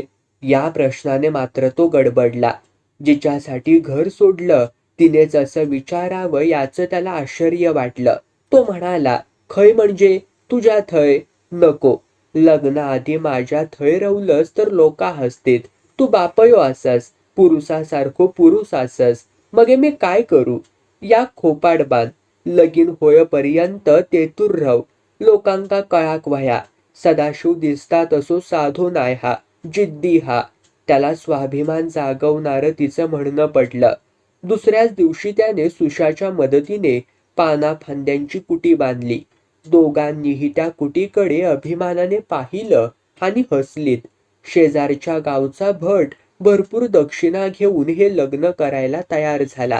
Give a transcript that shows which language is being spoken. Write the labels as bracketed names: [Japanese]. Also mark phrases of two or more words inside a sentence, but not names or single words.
[Marathi] या प्रश्नाने मात्र तो गडबडला. जिच्यासाठी घर सोडलं तिनेच असं विचारावं याचं त्याला आश्चर्य वाटलं. तो म्हणाला, [Konkani] खय म्हणजे तुझ्या थय? [Marathi] नको. [Konkani] लग्नाआधी माझ्या थय रवलंस तर लोका हसतेत. तू बापयो असस, पुरुषासारखो पुरुष असस. मगे मी काय करू? या खोपाड बांध. लगीन होयपर्यंत तेतूर रव. लोकांका कळाक वया. सदाशिव दिसता तसो साधो नाय हा, जिद्दी हा. [Marathi] त्याला स्वाभिमान जागवणारं तिचं म्हणणं पडलं. दुसऱ्याच दिवशी त्याने सुशाच्या मदतीने पाना फांद्यांची कुटी बांधली. दोघांनीही त्या कुटीकडे अभिमानाने पाहिलं आणि हसलीत. शेजारच्या गावचा भट भरपूर दक्षिणा घेऊन हे लग्न करायला तयार झाला.